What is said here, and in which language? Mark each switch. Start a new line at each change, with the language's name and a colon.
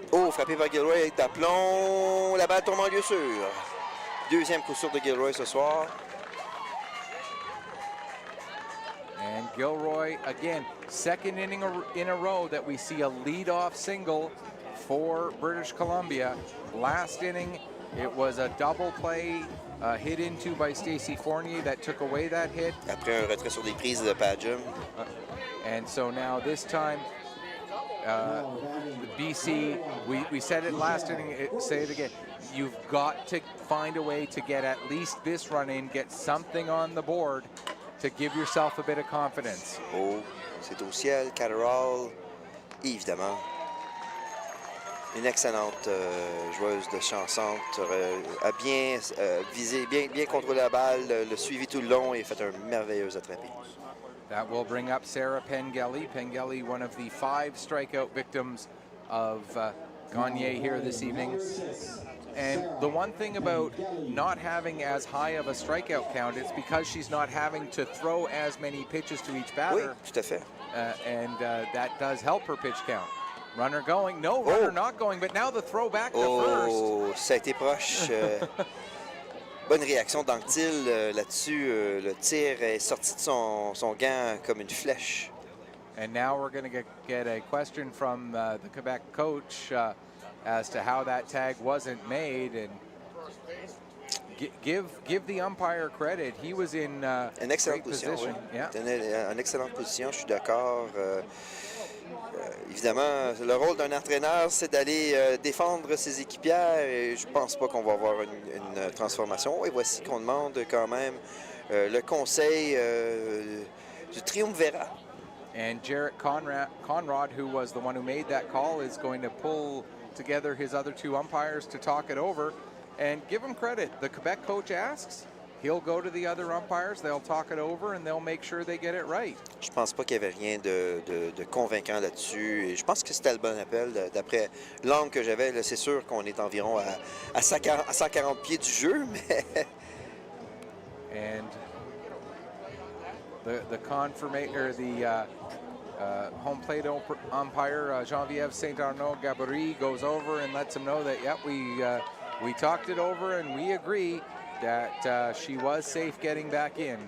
French: Frappé par Gilroy avec d'aplomb. La balle tombe en lieu sûr. Deuxième coup sûr de Gilroy ce soir.
English: Gilroy, again, second inning in a row that we see a leadoff single for British Columbia. Last inning, it was a double play hit into by Stacey Fournier that took away that hit.
French: Après un retrait sur des prises de Padgham.
English: And so now this time, the BC, we said it last inning, say it again. You've got to find a way to get at least this run in, get something on the board to give yourself a bit of confidence.
French: Oh, c'est au ciel, Catterall, évidemment. Une excellente joueuse de chanson, a bien visé, bien contrôlé la balle, le suivi tout le long et fait un merveilleux attrapé.
English: That will bring up Sarah Pengelly. Pengelly, one of the 5 strikeout victims of Gagné here this evening. And the one thing about not having as high of a strikeout count, it's because she's not having to throw as many pitches to each batter.
French: Oui, tout à fait.
English: And that does help her pitch count. Runner going, no, runner not going, but now the throw back to first.
French: Oh, ça a été proche. Bonne réaction d'Anctil là-dessus. Le tir est sorti de son gant comme une flèche.
English: And now we're going to get a question from the Quebec coach as to how that tag wasn't made. And give the umpire credit. He was in
French: une excellente
English: position.
French: position. Oui.
English: Yeah.
French: Tenait une excellente position, je suis d'accord. Évidemment, le rôle d'un entraîneur, c'est d'aller défendre ses équipières et je pense pas qu'on va avoir une transformation. Et voici qu'on demande quand même le conseil du triumvirat.
English: And Jarrett Conrad, who was the one who made that call, is going to pull together his other 2 umpires to talk it over. And give him credit. The Quebec coach asks, he'll go to the other umpires, they'll talk it over, and they'll make sure they get it right.
French: Je pense pas qu'il y avait rien de convaincant là-dessus. Et je pense que c'était le bon appel. D'après l'angle que j'avais, c'est sûr qu'on est environ à 140 pieds du jeu, mais...
English: And the home plate umpire, Geneviève Saint-Arnaud-Gabory, goes over and lets him know that, yep, we talked it over and we agree that she was safe getting back in.